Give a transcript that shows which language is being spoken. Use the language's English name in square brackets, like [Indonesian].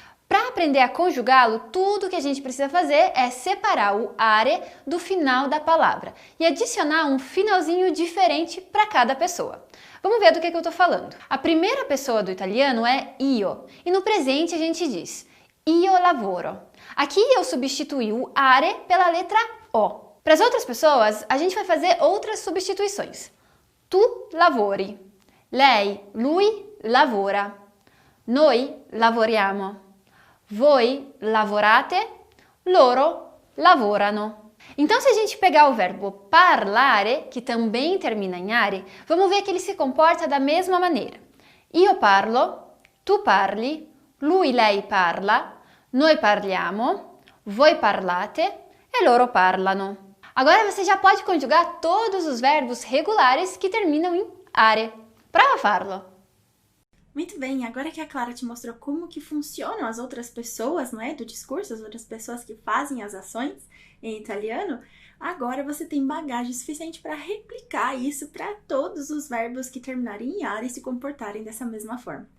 [Portuguese] Para aprender a conjugá-lo, tudo que a gente precisa fazer é separar o are do final da palavra e adicionar um finalzinho diferente para cada pessoa. Vamos ver do que eu estou falando. A primeira pessoa do italiano é io e no presente a gente diz [Italian] io lavoro. [Portuguese] Aqui eu substituí o are pela letra O. Para as outras pessoas, a gente vai fazer outras substituições. [Italian] Tu lavori, lei, lui lavora, noi lavoriamo. Voi lavorate, loro lavorano. [Portuguese] Então, se a gente pegar o verbo parlare, que também termina em are, vamos ver que ele se comporta da mesma maneira. [Italian] Io parlo, tu parli, lui, lei parla, noi parliamo, voi parlate e loro parlano. [Portuguese] Agora você já pode conjugar todos os verbos regulares que terminam em are. [Italian] Prova a farlo. [Portuguese] Muito bem, agora que a Clara te mostrou como que funcionam as outras pessoas, não é, do discurso, as outras pessoas que fazem as ações em italiano, agora você tem bagagem suficiente para replicar isso para todos os verbos que terminarem em ar e se comportarem dessa mesma forma.